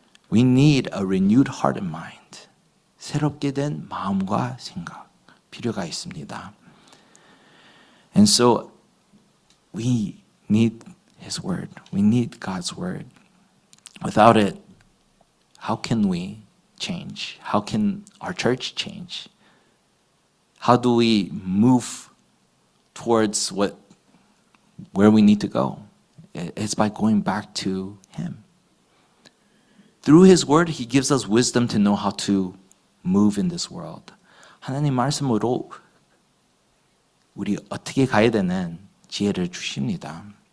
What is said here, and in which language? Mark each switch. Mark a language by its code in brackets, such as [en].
[en] We need a renewed heart and mind. [ko] 새롭게 된 마음과 생각 필요가 있습니다. [en] And so we need His word. We need God's word. Without it, how can we change? How can our church change? How do we move towards where we need to go? It's by going back to Him. Through His word, He gives us wisdom to know how to move in this world. [ko] 하나님 말씀으로 우리 어떻게 가야 되는 지혜를 주십니다.